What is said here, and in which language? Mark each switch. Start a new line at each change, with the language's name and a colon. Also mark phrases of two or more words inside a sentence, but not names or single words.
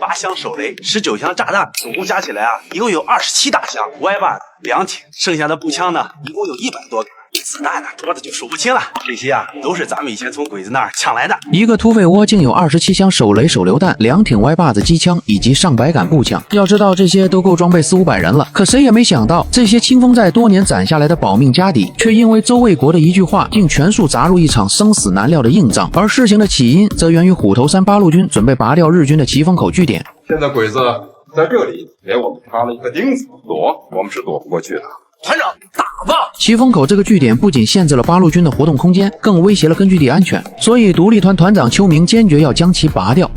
Chinese: 18 箱手雷，19箱炸彈，总共加起来啊，一共有27大箱，Y把2挺，剩下的步枪呢，一共有100多个。子弹呢，多的就数不清了。这些啊，都是咱们以前从鬼子那儿抢来的。一个土匪窝竟有27箱手雷手榴弹、2挺歪把子机枪以及上百杆步枪。要知道这些都够装备400-500人了。可谁也没想到，这些清风寨多年攒下來的保命家底，卻因為周衛國的一句話，竟全數砸入一場生死難料的硬仗。而事情的起因，則源於虎頭山八路軍準備拔掉日軍的奇峰口據點。現在鬼子在這裡給我們插了一個釘子，躲我們是躲不過去的。團長，打吧！奇峰口這個據點不僅限制了八路軍的活動空間，更威脅了根據地安全，所以獨立團團長邱明堅決要將其拔掉。